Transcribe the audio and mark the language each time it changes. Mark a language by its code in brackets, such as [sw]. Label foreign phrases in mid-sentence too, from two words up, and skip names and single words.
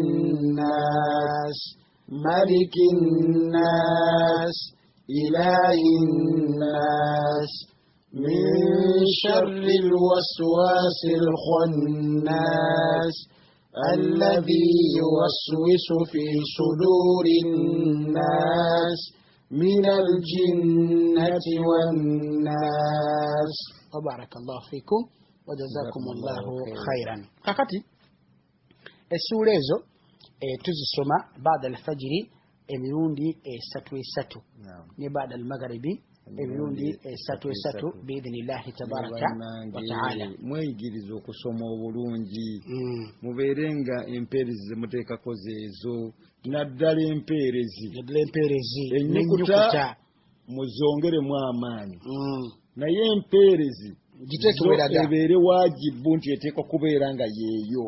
[ar] الناس ملك الناس إله الناس من شر الوسواس الخناس الذي يوسوس في صدور الناس من الجنة والناس. وبارك الله فيكم وجزاكم الله خيرا. [lg] kakati essura ezo tuzisoma [ar] بعد الفجر [lg] emirundi esatu ne [ar] بعد المغرب [lg] emirundi esatu [ar] بإذن الله تبارك وتعالى. [lg] Mweyigiriza okusoma obulungi mubeerenga empeerezi zemuteekako zeezo naddala empeerezi ennyukuta muzongeremu amaanyi naye empeerezi ebeere waajibu nti eteekwa kubeera nga yeeyo.